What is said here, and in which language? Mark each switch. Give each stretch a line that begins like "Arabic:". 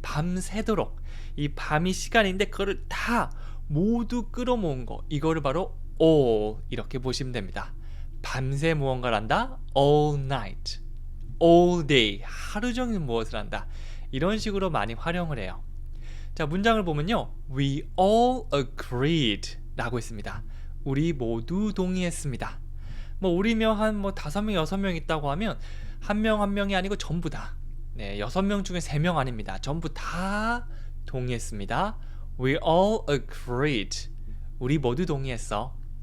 Korean: 밤새도록 이 밤이 시간인데 그거를 다 모두 끌어모은 거 이거를 바로 all 이렇게 보시면 됩니다. 밤새 무언가를 한다. all night, all day 하루 종일 무엇을 한다. 이런 식으로 많이 활용을 해요. 자, 문장을 보면요.
English: We all agreed
Korean: 라고 있습니다. 우리 모두 동의했습니다. 뭐 우리면 한 뭐 5명, 6명 있다고 하면 한 명 한 명이 아니고 전부 다. 네, 6명 중에 3명 아닙니다. 전부 다 동의했습니다.
English: We all agreed.
Korean: 우리 모두 동의했어.